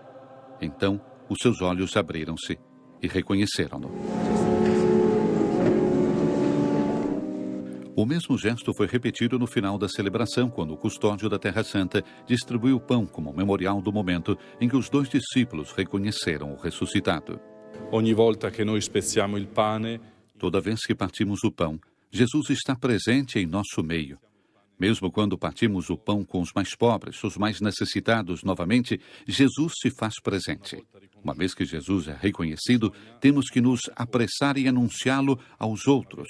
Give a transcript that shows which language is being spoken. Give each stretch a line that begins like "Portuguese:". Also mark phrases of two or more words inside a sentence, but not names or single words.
Portuguese: Então, os seus olhos abriram-se e reconheceram-no. O mesmo gesto foi repetido no final da celebração, quando o custódio da Terra Santa distribuiu o pão como memorial do momento em que os 2 discípulos reconheceram o ressuscitado.
Italian: Ogni volta che noi spezziamo il pane,
Portuguese: toda vez que partimos o pão, Jesus está presente em nosso meio. Mesmo quando partimos o pão com os mais pobres, os mais necessitados novamente, Jesus se faz presente. Uma vez que Jesus é reconhecido, temos que nos apressar em anunciá-lo aos outros.